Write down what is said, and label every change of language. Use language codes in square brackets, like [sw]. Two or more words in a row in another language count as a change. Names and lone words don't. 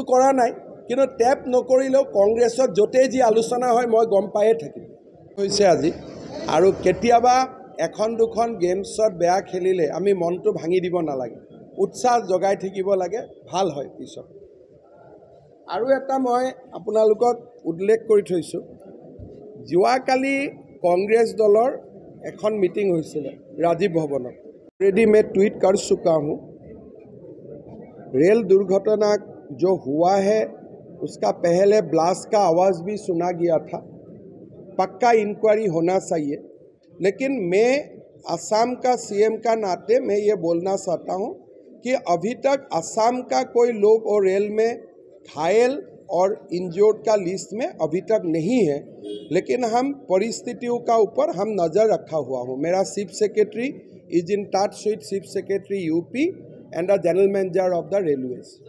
[as] কৰা নাই কিন্তু টেপ নকৰিলেও কংগ্ৰেছত য'তেই যি আলোচনা হয় মই গম পায়ে থাকিম হৈছে আজি আৰু কেতিয়াবা এখন দুখন গেমছত বেয়া খেলিলে আমি মনটো ভাঙি দিব নালাগে উৎসাহ জগাই থাকিব লাগে ভাল হয় পিছত আৰু এটা মই আপোনালোকক উল্লেখ কৰি থৈছোঁ যোৱাকালি কংগ্ৰেছ দলৰ এখন মিটিং হৈছিলে ৰাজীৱ ভৱনত অলৰেডি [hi] मैं ट्वीट कर चुका हूँ रेल दुर्घटना जो हुआ है उसका पहले ब्लास्ट का आवाज़ भी सुना गया था पक्का इंक्वायरी होना चाहिए लेकिन मैं असम का सीएम का नाते मैं ये बोलना चाहता हूँ कि अभी तक असम का कोई लोग और रेल में घायल और इंजर्ड का लिस्ट में अभी तक नहीं है लेकिन हम परिस्थितियों का ऊपर हम नज़र रखा हुआ हूँ मेरा [en] chief secretary is in touch with chief secretary UP and the general manager of the railways